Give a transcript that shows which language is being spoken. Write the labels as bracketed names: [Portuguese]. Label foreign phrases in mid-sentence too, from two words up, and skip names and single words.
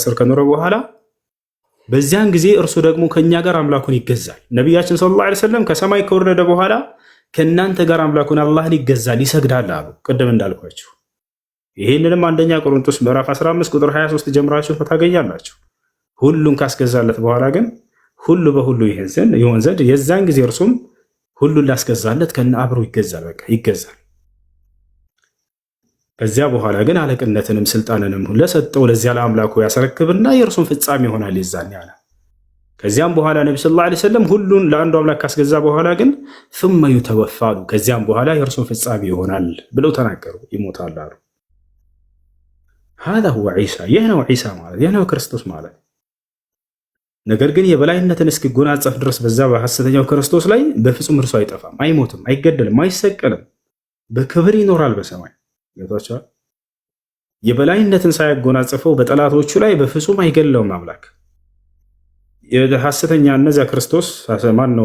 [Amharic] ስር ከኖረ በኋላ በዚያን ጊዜ እርሱ ደግሞ ከኛ ጋር አምላኩን ይገዛል። ነቢያችን [Arabic] صلى الله عليه وسلم [Amharic] ከሰማይ ከወረደ በኋላ ከእናንተ ጋር አምላኩን አላህን ይገዛል ይሰግዳል አሉ። ቅድም እንዳልኳችሁ ይህንንም አንደኛ ቆሮንቶስ ምዕራፍ 15 ቁጥር 23 ጀምራችሁ ታገኛላችሁ። ሁሉን ካስገዛለት በኋላ ግን ሁሉ በሁሉ ይሆን ዘንድ የዛን ጊዜ እርሱም ሁሉን ላስገዛለት ከነ አብሮ ይገዛል። በቃ ይገዛል። ከዚያ በኋላ ግን አለቅነትንም ስልጣንንም ለሰጠው ለዚያ ለአምላኩ ያስረክብና የእርሱን ፍጻሜ ይሆናል ይዛን ያለ። ከዚያም በኋላ ነቢ [Arabic] صلى الله عليه وسلم [Amharic] ሁሉን ለአንዱ አምላክ ካስገዛ በኋላ ግን [Arabic] ثم يتوفى [Amharic] ከዚያም በኋላ የእርሱን ፍጻሜ ይሆናል ብለው ተናገሩ። ይሞታል አሉ። [Arabic] هذا هو عيسى [Amharic] ይህ ነው ዒሳ ማለት ይህ ነው ክርስቶስ ማለት። ነገር ግን የበላይነትን እስኪጎናጸፍ ድረስ በዛ በሐሰተኛው ክርስቶስ ላይ በፍጹም እርሱ አይጠፋም፣ አይሞትም፣ አይገደልም፣ አይሰቀልም፣ በክብር ይኖራል በሰማይ። ገብቷችኋል? የበላይነትን ሳያጎናጽፈው በጠላቶቹ ላይ በፍጹም አይገለውም አምላክ። የሐሰተኛ እነዚያ ክርስቶስ ማን ነው?